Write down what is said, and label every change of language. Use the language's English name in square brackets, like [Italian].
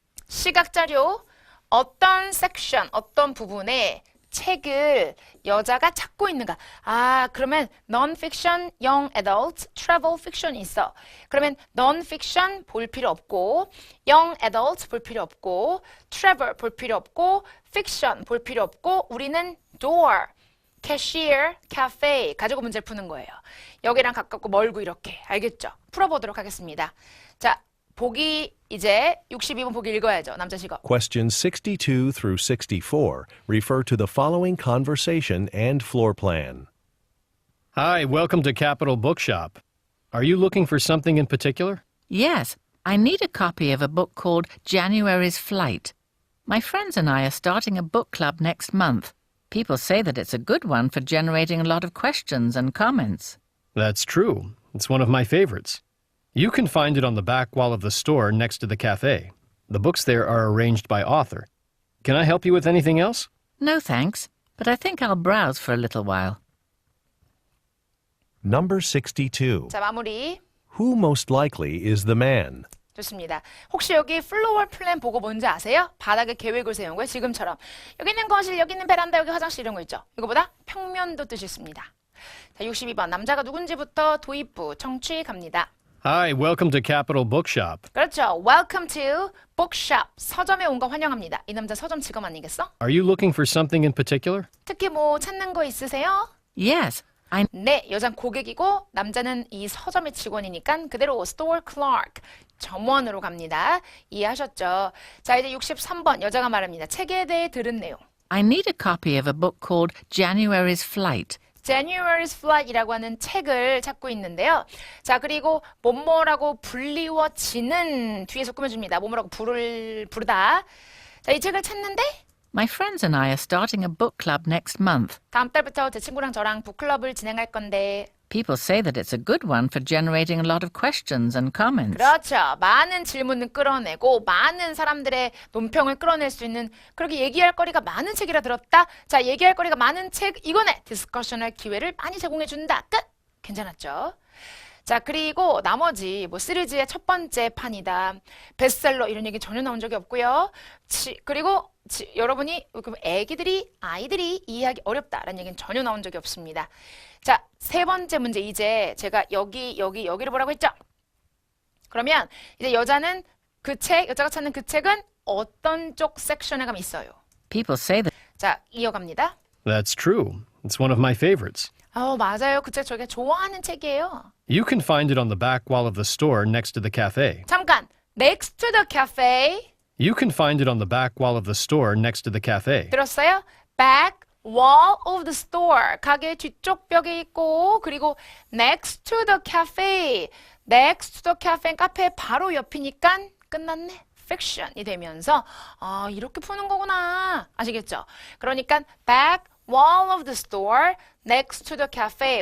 [Korean] 시각자료 어떤 섹션, 어떤 부분에 책을 여자가 찾고 있는가? 아, 그러면 non-fiction, young adult, travel fiction 있어. 그러면 non-fiction 볼 필요 없고, young adult 볼 필요 없고, travel 볼 필요 없고, fiction 볼 필요 없고, 우리는 door, cashier, cafe 가지고 문제를 푸는 거예요. 여기랑 가깝고 멀고 이렇게. 알겠죠? 풀어보도록 하겠습니다. 자, 보기 이제 62번 보기 읽어야죠. 남자 직업. [English] Questions 62 through 64 refer to the following conversation and floor plan. Hi, welcome to Capital Bookshop. Are you looking for something in particular? Yes, I need a copy of a book called January's Flight. My friends and I are starting a book club next month. People say that it's a good one for generating a lot of questions and comments. That's true. It's one of my favorites. You can find it on the back wall of the store next to the cafe. The books there are arranged by author. Can I help you with anything else? No thanks, but I think I'll browse for a little while. Number 62. [Korean] 자, 마무리. [English] Who most likely is the man? [Korean] 좋습니다. 혹시 여기 플로어 플랜 보고 뭔지 아세요? 바닥에 계획을 세운 거예요. 지금처럼. 여기 있는 거실, 여기 있는 베란다, 여기 화장실 이런 거 있죠. 이거보다 평면도 뜻이 있습니다. 자, 62번. 남자가 누군지부터 도입부, 청취 갑니다. [English] Hi, welcome to Capital Bookshop. [Korean] 그렇죠. [English] Welcome to bookshop. [Korean] 서점에 온 거 환영합니다. 이 남자 서점 직업 아니겠어? [English] Are you looking for something in particular? [Korean] 특히 뭐 찾는 거 있으세요? [English] Yes, I [Korean] 네, 여잔 고객이고 남자는 이 서점의 직원이니까 그대로 store clerk, 점원으로 갑니다. 이해하셨죠? 자, 이제 63번 여자가 말합니다. 책에 대해 들은 내용. [English] I need a copy of a book called January's Flight. [Korean] January's Flight이라고 하는 책을 찾고 있는데요. 자, 그리고 뭐뭐라고 불리워지는 뒤에서 꾸며줍니다. 뭐뭐라고 부르다. 자, 이 책을 찾는데 [English] My friends and I are starting a book club next month. [Korean] 다음 달부터 제 친구랑 저랑 북클럽을 진행할 건데 [English] People say that it's a good one for generating a lot of questions and comments. [Korean] 그렇죠. 많은 질문을 끌어내고 많은 사람들의 논평을 끌어낼 수 있는 그렇게 얘기할 거리가 많은 책이라 들었다. 자, 얘기할 거리가 많은 책 이거네. 디스커션할 기회를 많이 제공해 준다. 끝. 괜찮았죠? 자, 그리고 나머지 뭐 시리즈의 첫 번째 판이다. 베스트셀러 이런 얘기 전혀 나온 적이 없고요. 그리고 여러분이 아이들이 이해하기 어렵다라는 얘기는 전혀 나온 적이 없습니다. 자, 세 번째 문제 이제 제가 여기를 보라고 했죠? 그러면 이제 여자가 찾는 그 책은 어떤 쪽 섹션에 가면 있어요? [English] People say that [Korean] 자, 이어갑니다. [English] That's true. It's one of my favorites. [Korean] 맞아요. 그 책 저희가 좋아하는 책이에요. [English] You can find it on the back wall of the store next to the cafe. [Korean] 잠깐, [English] next to the cafe. You can find it on the back wall of the store next to the cafe. [Korean] 들었어요? [English] back wall of the store. [Korean] 가게 뒤쪽 벽에 있고 그리고 [English] next to the cafe. next to the cafe. [Korean] 카페 바로 옆이니까 끝났네. fiction이 되면서 이렇게 푸는 거구나. 아시겠죠? 그러니까 [English] back wall of the store next to the cafe.